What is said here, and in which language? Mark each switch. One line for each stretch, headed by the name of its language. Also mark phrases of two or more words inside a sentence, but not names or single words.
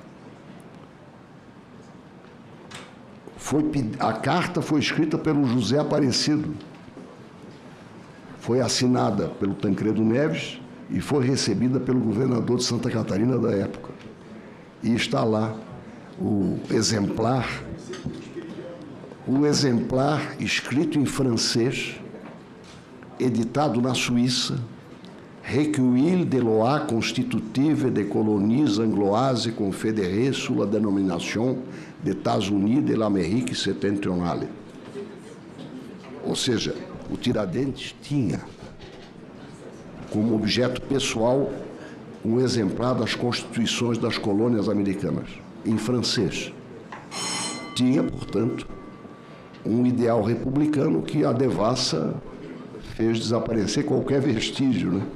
Portuguese: A carta foi escrita pelo José Aparecido, foi assinada pelo Tancredo Neves e foi recebida pelo governador de Santa Catarina da época. E está lá o exemplar escrito em francês, editado na Suíça,
French: Recueil de lois constitutives des colonies angloises confédérées sous la dénomination des États-Unis de l'Amérique septentrionale.
Portuguese: Ou seja, o Tiradentes tinha como objeto pessoal um exemplar das constituições das colônias americanas, em francês. Tinha, portanto, um ideal republicano que a devassa fez desaparecer qualquer vestígio, né?